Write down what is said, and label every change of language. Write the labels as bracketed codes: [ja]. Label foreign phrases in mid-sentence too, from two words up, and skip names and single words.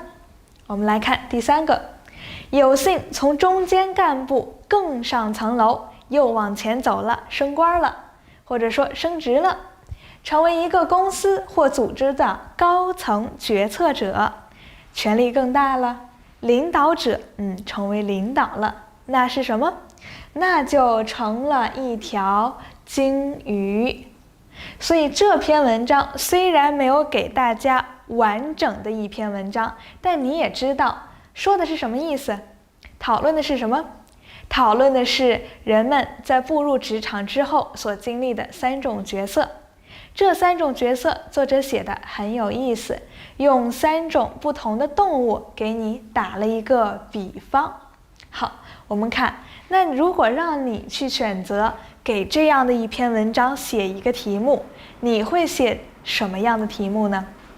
[zh] 我們來看第三個，有幸從中堅幹部更上層樓，又往前走了，升官了，或者說升職了，成為一個公司或組織的高層決策者，權力更大了，領導者，成為領導了，那是什麼？那就成了一條鯨魚。所以這篇文章雖然沒有給大家完整的一篇文章，但你也知道說的是什麼意思，討論的是什麼？討論的是人們在步入職場之後所經歷的3種角色。這3種角色作者寫的很有意思，用3種不同的動物給你打了一個比方。好，我們看，那如果讓你去選擇給這樣的一篇文章寫一個題目，你會寫什麼樣的題目呢？